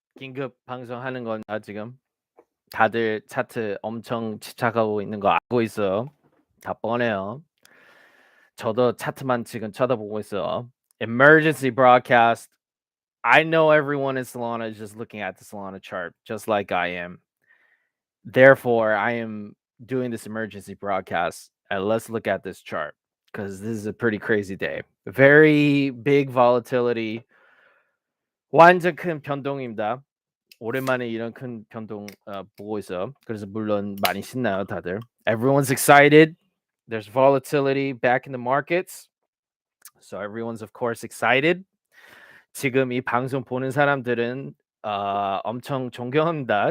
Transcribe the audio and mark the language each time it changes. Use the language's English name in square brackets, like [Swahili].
[Korean] 긴급 방송하는 건가 지금? 다들 차트 엄청 집착하고 있는 거 알고 있어요. 다 뻔해요. 저도 차트만 지금 쳐다보고 있어요. [English] Emergency broadcast. I know everyone in Solana is just looking at the Solana chart, just like I am. Therefore, I am doing this emergency broadcast. And let's look at this chart because this is a pretty crazy day. Very big volatility. [Korean] 완전 큰 변동입니다. 오랜만에 이런 큰 변동 보고 있어요. 그래서 물론 많이 신나요, 다들. [English] Everyone's excited. There's volatility back in the markets. So everyone's of course excited. [Korean] 지금 이 방송 보는 사람들은 엄청 존경합니다.